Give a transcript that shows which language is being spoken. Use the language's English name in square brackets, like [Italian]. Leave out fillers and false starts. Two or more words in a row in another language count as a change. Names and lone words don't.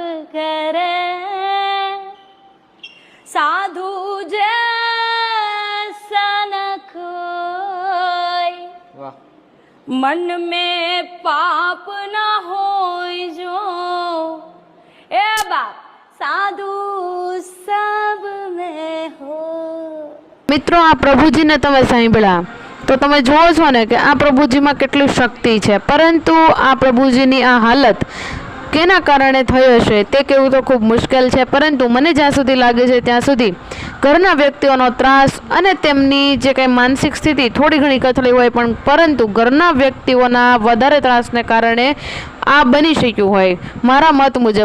[Hindi] करे साधु जैसा न कोई मन में पाप न होय जो ए बाप साधु सब में हो। [Gujarati] મિત્રો આ પ્રભુજીને તમે સાંભળ્યા તો તમે જુઓ છો ને કે આ પ્રભુજીમાં કેટલી શક્તિ છે, પરંતુ આ પ્રભુજીની આ હાલત કેના કારણે થયો છે તે કહેવું તો ખૂબ મુશ્કેલ છે। પરંતુ મને જ્યાં સુધી લાગે છે ત્યાં સુધી ઘરના વ્યક્તિઓનો ત્રાસ અને તેમની જે કંઈ માનસિક સ્થિતિ થોડી ઘણી કથળી હોય પણ પરંતુ ઘરના વ્યક્તિઓના વધારે ત્રાસને કારણે આ બની શક્યું હોય મારા મત મુજબ।